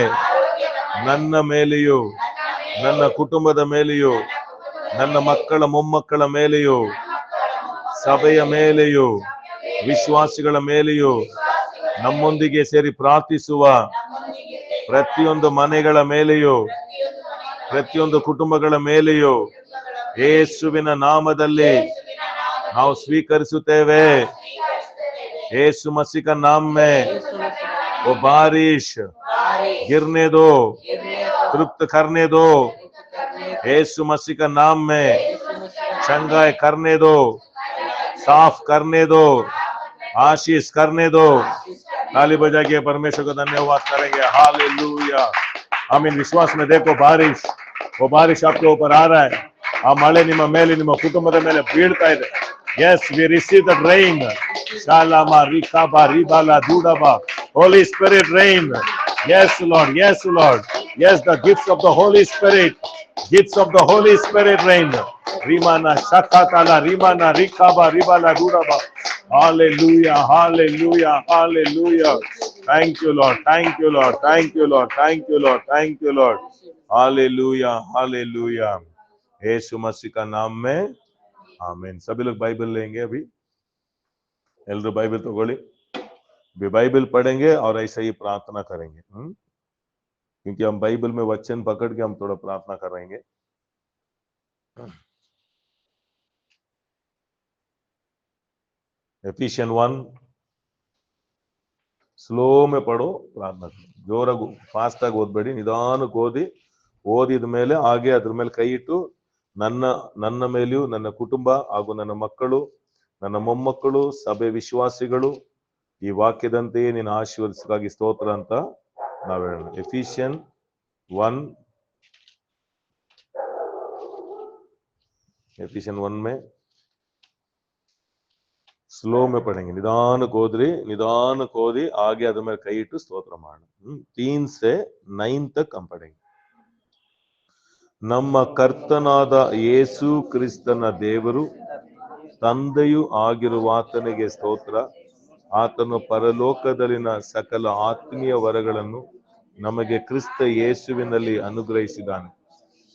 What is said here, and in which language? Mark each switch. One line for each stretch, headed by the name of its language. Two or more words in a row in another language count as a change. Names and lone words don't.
Kannada: ನನ್ನ ಮೇಲೆಯೂ, ನನ್ನ ಕುಟುಂಬದ ಮೇಲೆಯೂ, ನನ್ನ ಮಕ್ಕಳ ಮೊಮ್ಮಕ್ಕಳ ಮೇಲೆಯೂ, ಸಭೆಯ ಮೇಲೆಯೂ, ವಿಶ್ವಾಸಿಗಳ ಮೇಲೆಯೂ, ನಮ್ಮೊಂದಿಗೆ ಸೇರಿ ಪ್ರಾರ್ಥಿಸುವ ಪ್ರತಿಯೊಂದು ಮನೆಗಳ ಮೇಲೆಯೂ, ಪ್ರತಿಯೊಂದು ಕುಟುಂಬಗಳ ಮೇಲೆಯೂ ಯೇಸುವಿನ ನಾಮದಲ್ಲಿ ನಾವು ಸ್ವೀಕರಿಸುತ್ತೇವೆ.
Hindi: ಯೇಸು मसीह का नाम में वो बारिश गिरने दो, तृप्त करने दो. यीशु मसीह का नाम में चंगाई करने दो, साफ करने दो, आशीष करने दो. ताली बजा के परमेश्वर को धन्यवाद करेंगे. हालेलुया, आमीन. विश्वास में देखो बारिश, वो बारिश आपके ऊपर आ रहा है.
Kannada: ಆ ಮಳೆ ನಿಮ್ಮ ಮೇಲೆ, ನಿಮ್ಮ ಕುಟುಂಬದ ಮೇಲೆ ಬೀಳ್ತಾ ಇದೆ.
English: Yes, we receive the rain. Shalama rikaba ribala dudaba. Holy Spirit rain. Yes Lord, yes Lord. Yes, the gifts of the Holy Spirit. Gifts of the Holy Spirit rain. Rimana shakatala rimana rikaba ribala dudaba. Hallelujah, hallelujah, hallelujah. Thank you Lord, thank you Lord, thank you Lord, thank you Lord, thank you Lord. Hallelujah, hallelujah.
Hindi: यीशु मसीह का नाम में आमीन. सभी लोग बाइबल लेंगे. अभी एल्डर बाइबल तगोली, भी बाइबल पढ़ेंगे और ऐसा ही प्रार्थना करेंगे. क्योंकि हम बाइबल में वचन पकड़ के हम थोड़ा प्रार्थना करेंगे. एफिशियन 1 स्लो में पढ़ो, प्रार्थना करो.
Kannada: जोराಗಿ ಫಾಸ್ಟ್ ಆಗಿ ಓದಬೇಡಿ, ನಿಧಾನಕ್ಕೆ ಓದಿ. ಓದಿದ ಮೇಲೆ ಹಾಗೆ ಅದ್ರ ಮೇಲೆ ಕೈ ಇಟ್ಟು ನನ್ನ ಮೇಲೆಯೂ, ನನ್ನ ಕುಟುಂಬ ಹಾಗೂ ನನ್ನ ಮಕ್ಕಳು, ನನ್ನ ಮೊಮ್ಮಕ್ಕಳು, ಸಭೆ ವಿಶ್ವಾಸಿಗಳು ಈ ವಾಕ್ಯದಂತೆಯೇ ನಿನ್ನ ಆಶೀರ್ವಾದಕ್ಕಾಗಿ ಸ್ತೋತ್ರ ಅಂತ ನಾವು ಹೇಳೋಣ.
Hindi: ಎಫಿಷಿಯನ್ 1 में स्लो में पढ़ेंगे.
Kannada: निदानಕ್ಕೆ ಓದ್ರಿ, निदानಕ್ಕೆ ಓದಿ आगे ಅದ್ರ ಮೇಲೆ ಕೈ ಇಟ್ಟು ಸ್ತೋತ್ರ ಮಾಡೋಣ.
Hindi: 3 से 9 तक हम पढ़ेंगे.
Kannada: ನಮ್ಮ ಕರ್ತನಾದ ಯೇಸು ಕ್ರಿಸ್ತನ ದೇವರು ತಂದೆಯೂ ಆಗಿರುವಾತನಿಗೆ ಸ್ತೋತ್ರ. ಆತನು ಪರಲೋಕದಲ್ಲಿನ ಸಕಲ ಆತ್ಮೀಯ ವರಗಳನ್ನು ನಮಗೆ ಕ್ರಿಸ್ತ ಯೇಸುವಿನಲ್ಲಿ ಅನುಗ್ರಹಿಸಿದ್ದಾನೆ.